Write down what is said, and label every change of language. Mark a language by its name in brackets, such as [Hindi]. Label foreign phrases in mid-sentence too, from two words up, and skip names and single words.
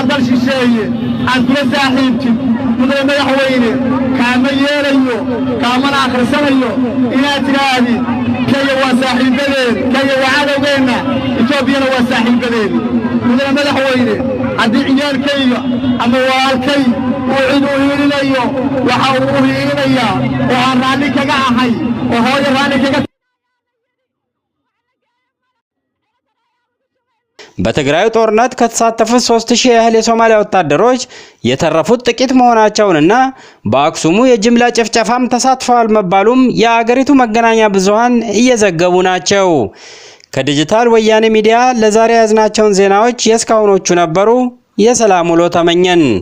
[Somali] dal shisheeye aad kula saaxiibtid mudana madaxweyne kaama yeelayo kaamana akhrisanayo inaad tiraahdi kaya waa saaxiibadeen kaya waa cadowgeenna Etoobiyana waa saaxiibadeen mudana madaxweyne haddii ciyaalkayga ama walaalkay uu cid u hiilinayo waxa uu u hiilinayaa oo aan raalli kaga ahay oo hooyo raalli kaga [Amharic] በትግራይ ጦርነት ከተሳተፉት 3000 ያህል የሶማሊያ ወታደሮች የተረፉት ጥቂት መሆናቸውንና በአክሱሙ የጅምላ ጭፍጨፋም ተሳትፈዋል መባሉም የአገሪቱ መገናኛ ብዙሃን እየዘገቡ ናቸው። ከዲጂታል ወያኔ ሚዲያ ለዛሬ ያዝናቸውን ዜናዎች የስካውኖቹ ነበሩ። የሰላም ውሎ ተመኘን።